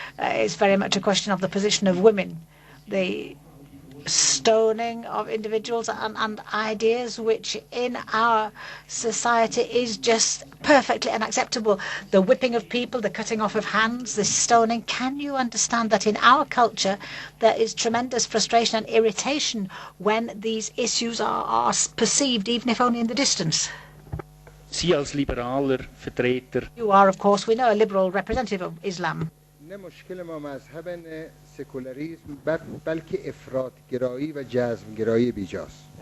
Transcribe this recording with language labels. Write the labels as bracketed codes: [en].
[en] It's very much a question of the position of women, the stoning of individuals and ideas which in our society is just perfectly unacceptable. The whipping of people, the cutting off of hands, the stoning. Can you understand that in our culture there is tremendous frustration and irritation when these issues are perceived, even if only in the distance? [de] Sie als liberaler Vertreter. [en] You are, of course, we know, a liberal representative of Islam. [fa] نه مشکل ما مذهب نه سکولاریسم بلکه افراطگرایی و جذبگرایی بیجاست.